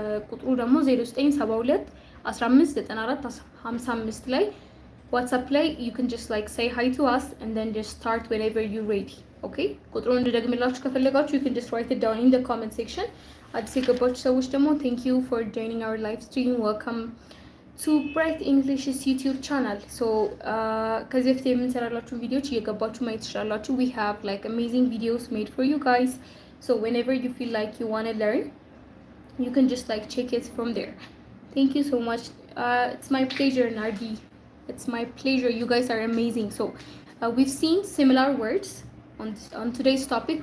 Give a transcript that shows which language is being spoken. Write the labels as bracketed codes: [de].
[am] ቁጥሩ ደግሞ 0972 1594 55 ላይ WhatsApp ላይ [en] you can just like say hi to us and then just start whenever you're ready. Okay? [am] ቁጥሩን እንድደግምላችሁ ከፈለጋችሁ [en] you can just write it down in the comment section. [am] አዲስ የገባችሁ ሰዎች ደግሞ [en] thank you for joining our live stream. Welcome to Bright English's YouTube channel. [am] So ከዚህ በፊት የምንሰራላችሁ ቪዲዮዎች እየገባችሁ ማየት ትችላላችሁ. [en] We have like amazing videos made for you guys. So whenever you feel like you want to learn, you can just like check it from there. Thank you so much. It's my pleasure, Nardi. It's my pleasure. You guys are amazing. So we've seen similar words on today's topic.